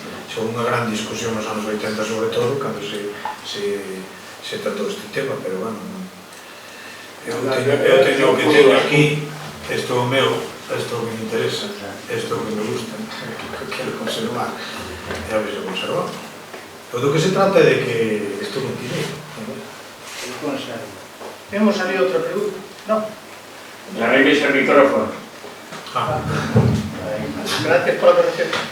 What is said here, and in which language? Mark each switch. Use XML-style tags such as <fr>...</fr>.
<gl>Xa unha gran discusión nos anos 80 sobre todo, cando se tratou este tema, pero bueno, eu teño o que teño aquí, isto é o meu, isto é o que me interesa, isto é o que me gusta, que quero conservar, e a ver se conservamos. O do que se trata é de que isto continue. Temos ali outra pregunta? Non?</gl> <es>Ya regresa el micrófono. Gracias por la pregunta.</es>